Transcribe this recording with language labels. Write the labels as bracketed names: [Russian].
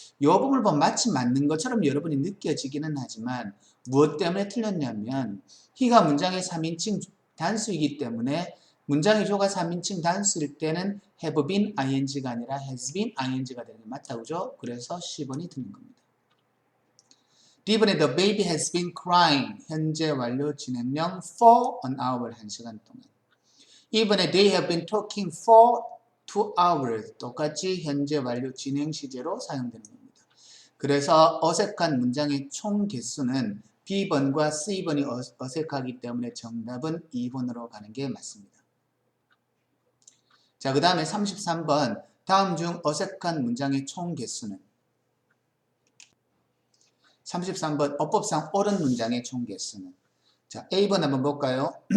[Korean] 이 부분을 보면 마치 맞는 것처럼 여러분이 느껴지기는 하지만 무엇 때문에 틀렸냐면 he가 문장의 3인칭 단수이기 때문에 문장의 조가 3인칭 단수일 때는 [English] have been ing [Korean] 가 아니라 [English] has been ing [Korean] 가 되는 게 맞다. 그죠? 그래서 C번이 틀린 겁니다. [English] D번에 the baby has been crying. [Korean] 현재 완료 진행형 [English] for an hour. [Korean] 1시간 동안. [English] 이번에 they have been talking for 2 hours. [Korean] 똑같이 현재 완료 진행 시제로 사용되는 겁니다. 그래서 어색한 문장의 총 개수는 B번과 C번이 어색하기 때문에 정답은 2번으로 가는 게 맞습니다. 자, 그 다음에 33번. 다음 중 어색한 문장의 총 개수는 33번 어법상 옳은 문장의 총 개수는 자, A번 한번 볼까요?